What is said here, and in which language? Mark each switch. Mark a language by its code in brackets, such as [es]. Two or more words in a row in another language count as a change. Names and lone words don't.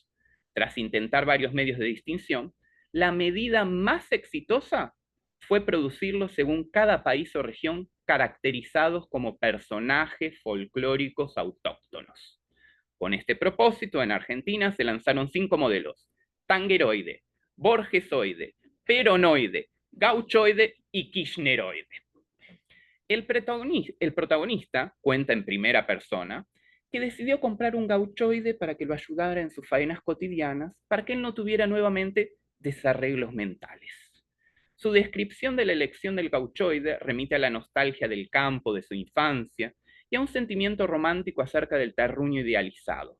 [es] Tras intentar varios medios de distinción, la medida más exitosa fue producirlos según cada país o región caracterizados como personajes folclóricos autóctonos. Con este propósito, en Argentina se lanzaron 5 modelos: tangueroide, borgesoide, peronoide, gauchoide y kirchneroide. El protagonista cuenta en primera persona que decidió comprar un gauchoide para que lo ayudara en sus faenas cotidianas, para que él no tuviera nuevamente desarreglos mentales. Su descripción de la elección del gauchoide remite a la nostalgia del campo de su infancia y a un sentimiento romántico acerca del terruño idealizado.